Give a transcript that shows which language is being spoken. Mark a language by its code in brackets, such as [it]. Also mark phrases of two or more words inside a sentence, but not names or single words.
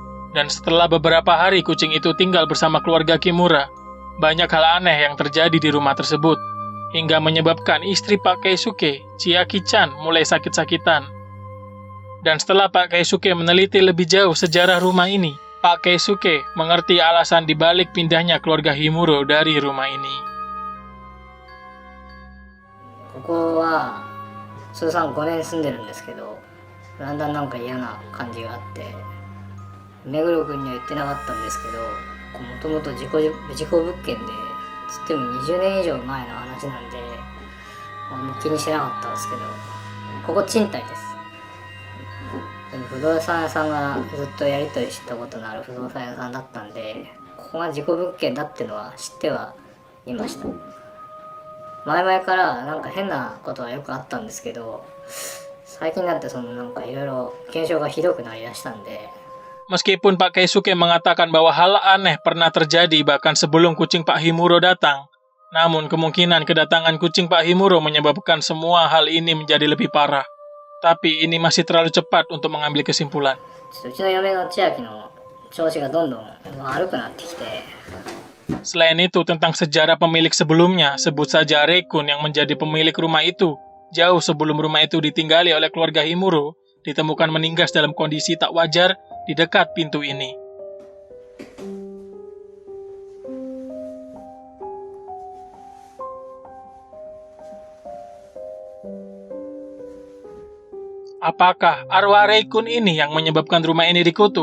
[id] Dan setelah beberapa hari kucing itu tinggal bersama keluarga Kimura, banyak hal aneh yang terjadi di rumah tersebut, hingga menyebabkan istri Pak Keisuke, Chiaki-chan, mulai sakit-sakitan. Dan setelah Pak Keisuke meneliti lebih jauh sejarah rumah ini, Pak Keisuke mengerti alasan dibalik pindahnya keluarga Himuro dari rumah ini. [ja] ここは通算5年住んでるんですけど、だんだんなんか嫌な感じがあって、目黒君には言ってなかったんですけど、もともと事故物件でつっても20年以上前の話なんで、もう気にしてなかったんですけど、ここ賃貸です。でも不動産屋さんがずっとやり取りしたことのある不動産屋さんだったんで、ここが事故物件だってのは知ってはいました。前々からなんか変なことはよくあったんですけど、最近になってなんかいろいろ現象がひどくなりだしたんで。 [id] Meskipun Pak Keisuke mengatakan bahwa hal aneh pernah terjadi bahkan sebelum kucing Pak Himuro datang, namun kemungkinan kedatangan kucing Pak Himuro menyebabkan semua hal ini menjadi lebih parah. Tapi ini masih terlalu cepat untuk mengambil kesimpulan. [ja] うちの嫁の千秋の調子がどんどん悪くなってきて。 [id] Selain itu, tentang sejarah pemilik sebelumnya, sebut saja Rekun yang menjadi pemilik rumah itu. Jauh sebelum rumah itu ditinggali oleh keluarga Himuro, ditemukan meninggal dalam kondisi tak wajar di dekat pintu ini. Apakah arwah Rekun ini yang menyebabkan rumah ini dikutuk?